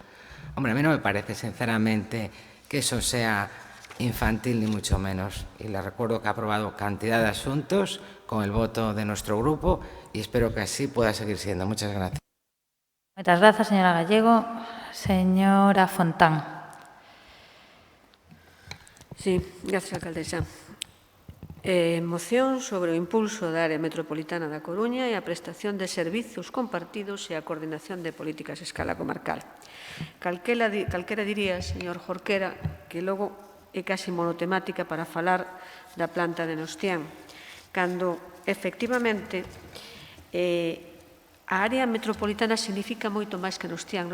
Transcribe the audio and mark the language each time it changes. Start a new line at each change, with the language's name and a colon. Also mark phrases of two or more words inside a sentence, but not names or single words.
Spanish: Hombre, a mí no me parece, sinceramente, que eso sea infantil, ni mucho menos. Y le recuerdo que ha aprobado cantidad de asuntos con el voto de nuestro grupo y espero que así pueda seguir siendo. Muchas gracias. Muchas gracias, señora Gallego. Señora Fontán. Sí, gracias, alcaldesa.
Galician: Moción sobre o impulso da área metropolitana da Coruña e a prestación de servizos compartidos e a coordinación de políticas a escala comarcal. Calquera diría, señor Jorquera, que logo é casi monotemática para falar da planta de Nostián, cando, efectivamente, a área metropolitana significa moito máis que Nostián.